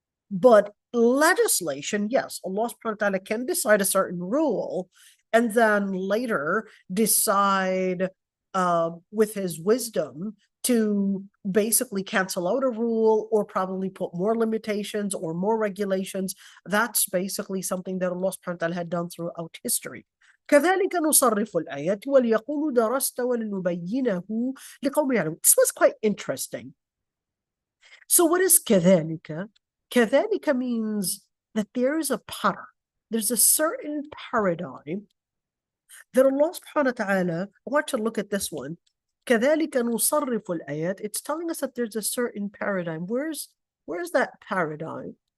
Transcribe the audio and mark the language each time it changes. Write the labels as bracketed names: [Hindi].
[English] But legislation, yes, Allah subhanahu wa ta'ala can decide a certain rule and then later decide with His wisdom to basically cancel out a rule, or probably put more limitations or more regulations. That's basically something that Allah subhanahu wa ta'ala had done throughout history. [Arabic] كذلك نصرف الآيات وليقولوا درست ولنبينه لقوم يعلمون. [English] This was quite interesting. So what is كذلك? كذلك means that there is a pattern. There's a certain paradigm that Allah subhanahu wa ta'ala, I want you to look at this one. [Arabic] كذلك نصرف الآيات. [English] It's telling us that there's a certain paradigm. Where's that paradigm?